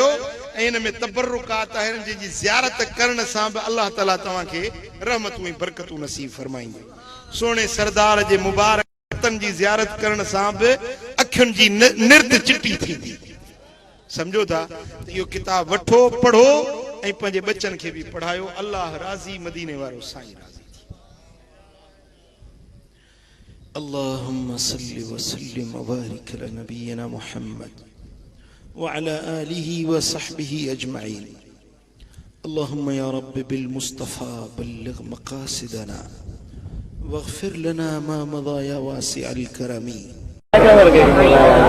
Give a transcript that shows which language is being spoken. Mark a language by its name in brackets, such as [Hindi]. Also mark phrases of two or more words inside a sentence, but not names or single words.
[Sindhi] ऐं इन में तबरुकात आहिनि जंहिंजी ज़ियारत करण सां बि अलाह ताला तव्हांखे रहमतूं ऐं बरकतूं नसीब फरमाईंदो। सुहिणे सरदार जे मुबारक हथनि जी ज़ियारत करण सां बि अखियुनि जी निर्द चिटी थींदी। सम्झो था त इहो किताब वठो, पढ़ो ऐं पंहिंजे बच्चनि खे बि पढ़ायो। अल्लाह राज़ी, मदीने वारो साईं राज़ी थी। [Arabic] اللهم صل وسلم وبارك على نبينا محمد وعلى آله وصحبه أجمعين. اللهم يا رب بالمصطفى بلغ مقاصدنا واغفر لنا ما مضى يا واسع الكرم.